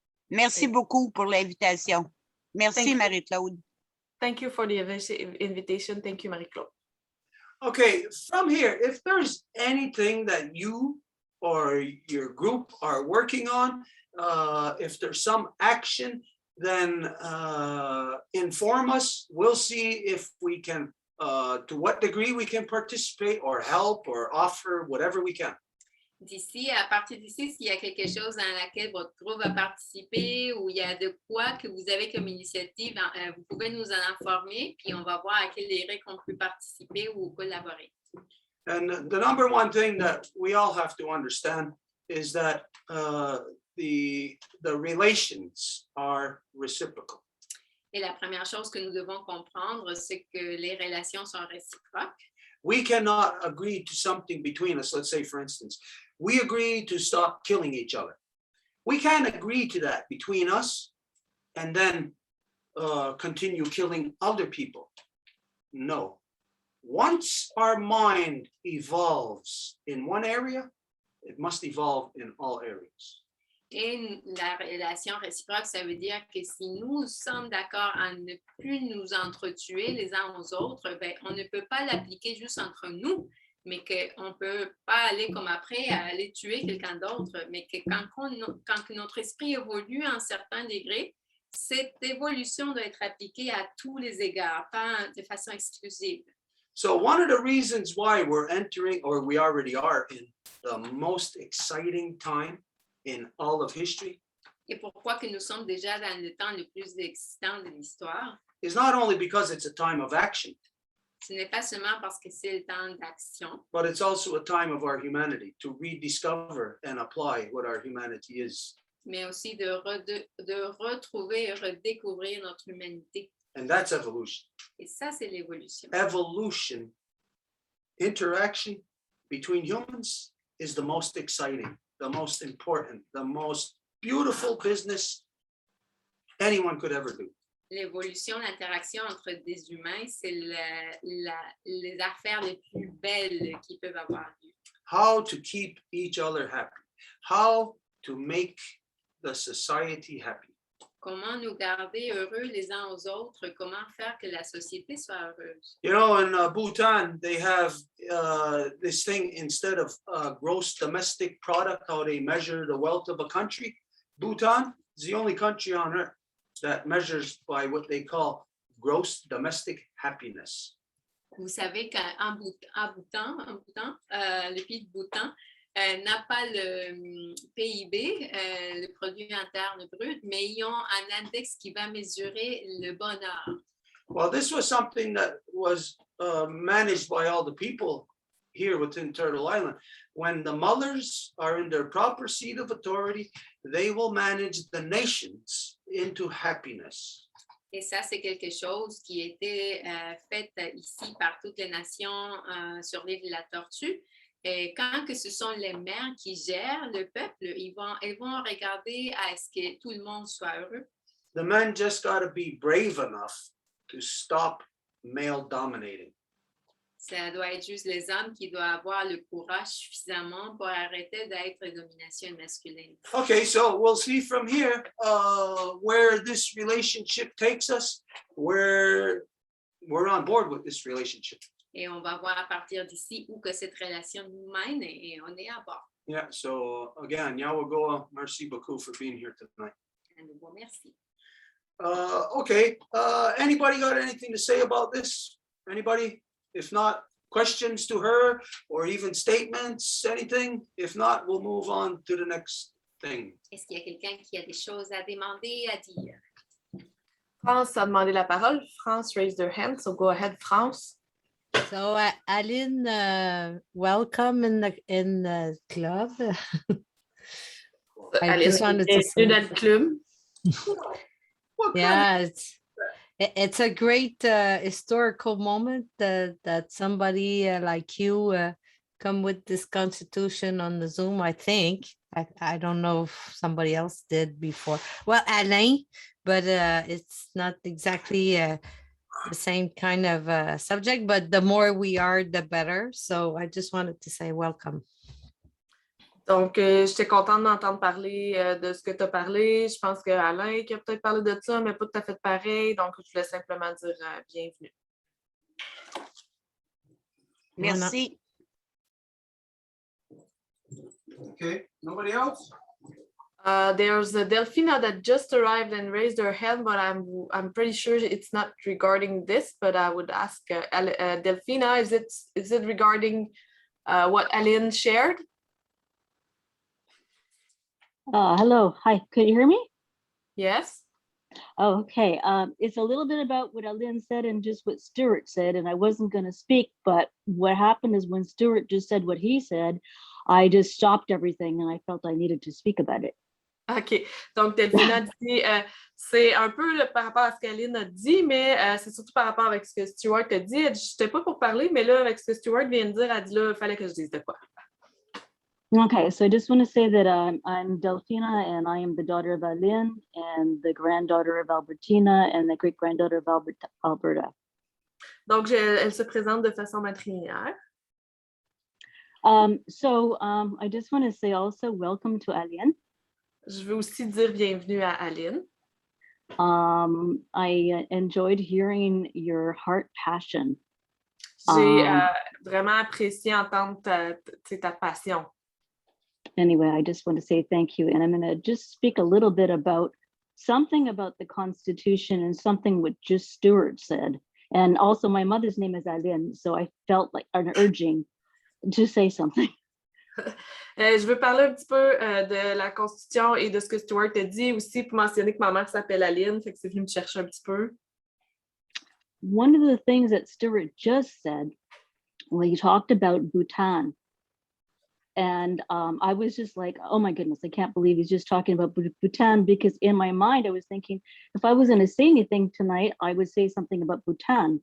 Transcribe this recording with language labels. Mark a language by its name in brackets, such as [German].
[French] Merci beaucoup pour l'invitation. Merci, Marie-Claude. [English] Thank you for the invitation. Thank you, Marie-Claude. Okay, from here, if there's anything that you or your group are working on, if there's some action, then inform us. We'll see if we can, to what degree we can participate or help or offer whatever we can. [French] D'ici, à partir d'ici, s'il y a quelque chose dans laquelle votre groupe va participer ou il y a de quoi que vous avez comme initiative, vous pouvez nous en informer, puis on va voir à quelle règles on peut participer ou collaborer. [English] And the number one thing that we all have to understand is that the relations are reciprocal. [French] Et la première chose que nous devons comprendre, c'est que les relations sont réciproques. [English] We cannot agree to something between us. Let's say, for instance, we agree to stop killing each other. We can't agree to that between us and then continue killing other people. No. Once our mind evolves in one area, it must evolve in all areas. [French] Et la relation réciproque, ça veut dire que si nous sommes d'accord à ne plus nous entretuer les uns aux autres, ben, on ne peut pas l'appliquer juste entre nous, mais qu'on ne peut pas aller comme après à aller tuer quelqu'un d'autre, mais que quand notre esprit évolue à un certain degré, cette évolution doit être appliquée à tous les égards, pas de façon exclusive. [English] So one of the reasons why we're entering, or we already are, in the most exciting time in all of history, [French] Et pourquoi que nous sommes déjà dans le temps le plus excitant de l'histoire? [English] is not only because it's a time of action, [French] Ce n'est pas seulement parce que c'est le temps d'action, [English] but it's also a time of our humanity to rediscover and apply what our humanity is. [French] mais aussi de retrouver et redécouvrir notre humanité. [English] And that's evolution. [French] Et ça, c'est l'évolution. [English] Evolution, interaction between humans is the most exciting, the most important, the most beautiful business anyone could ever do. [French] L'évolution, l'interaction entre des humains, c'est les affaires les plus belles qui peuvent avoir lieu. [English] How to keep each other happy, how to make the society happy. [French] Comment nous garder heureux les uns aux autres? Comment faire que la société soit heureuse? [English] You know, in Bhutan, they have this thing, instead of gross domestic product, how they measure the wealth of a country. Bhutan is the only country on earth that measures by what they call gross domestic happiness. [French] Vous savez qu'en Bhoutan, le pays de Bhoutan n'a pas le PIB, le produit interne brut, mais ils ont un index qui va mesurer le bonheur. [English] Well, this was something that was managed by all the people here within Turtle Island. When the mothers are in their proper seat of authority, they will manage the nations into happiness. [French] Et ça, c'est quelque chose qui a été fait ici par toutes les nations sur l'île de la Tortue. Et quand que ce sont les mères qui gèrent le peuple, ils vont regarder à ce que tout le monde soit heureux. [English] The men just got to be brave enough to stop male dominating. [French] Ça doit être juste les hommes qui doivent avoir le courage suffisamment pour arrêter d'être domination masculine. [English] Okay, so we'll see from here where this relationship takes us. We're on board with this relationship. [French] Et on va voir à partir d'ici où que cette relation nous mène et on est à bord. [English] Yeah, so again, Yawagoa, [French] merci beaucoup [English] for being here tonight. [French] Un nouveau merci. [English] Okay, anybody got anything to say about this? Anybody? If not, questions to her or even statements, anything? If not, we'll move on to the next thing. [French] Est-ce qu'il y a quelqu'un qui a des choses à demander, à dire? France a demandé la parole. [English] France raised her hand, so go ahead, France. So, Aline, welcome in the club. I just wanted to say, [French] Bienvenue dans le club. [English] yeah, it's a great historical moment that somebody like you come with this constitution on the Zoom. I think I don't know if somebody else did before. Well, Alain, but it's not exactly the same kind of subject. But the more we are, the better. So I just wanted to say welcome. [French] Donc, j'étais contente d'entendre parler de ce que tu as parlé. Je pense que Alain qui a peut-être parlé de ça, mais pas tout à fait pareil. Donc, je voulais simplement dire bienvenue. Merci. [English] Okay, nobody else? There's Delphina that just arrived and raised her hand, but I'm pretty sure it's not regarding this. But I would ask Delphina, is it regarding what Aline shared? Hello. Hi. Could you hear me? Yes. Oh, okay. It's a little bit about what Aline said and just what Stuart said, and I wasn't going to speak, but what happened is when Stuart just said what he said, I just stopped everything and I felt I needed to speak about it. OK. [French] Donc, Delphina dit, c'est un peu par rapport à ce qu'Aline a dit, mais c'est surtout par rapport avec ce que Stuart a dit. Elle dit, je n'étais pas pour parler, mais là, avec ce que Stuart vient de dire, elle dit là, il fallait que je dise de quoi. [English] Okay, so I just want to say that I'm Delphina and I am the daughter of Aline and the granddaughter of Albertina and the great-granddaughter of Alberta. [French] Donc, elle se présente de façon matrilinéaire. [English] So I just want to say also welcome to Aline. [French] Je veux aussi dire bienvenue à Aline. [English] I enjoyed hearing your heart passion. [French] J'ai vraiment apprécié entendre ta passion. [English] Anyway, I just want to say thank you. And I'm going to just speak a little bit about something about the Constitution and something what just Stuart said. And also my mother's name is Aline, so I felt like an urging to say something. [French] Je veux parler un petit peu de la Constitution et de ce que Stuart a dit aussi pour mentionner que ma mère s'appelle Aline, fait que c'est venu me chercher un petit peu. [English] One of the things that Stuart just said, well, he talked about Bhutan. And I was just like, oh my goodness, I can't believe he's just talking about Bhutan, because in my mind, I was thinking, if I was going to say anything tonight, I would say something about Bhutan.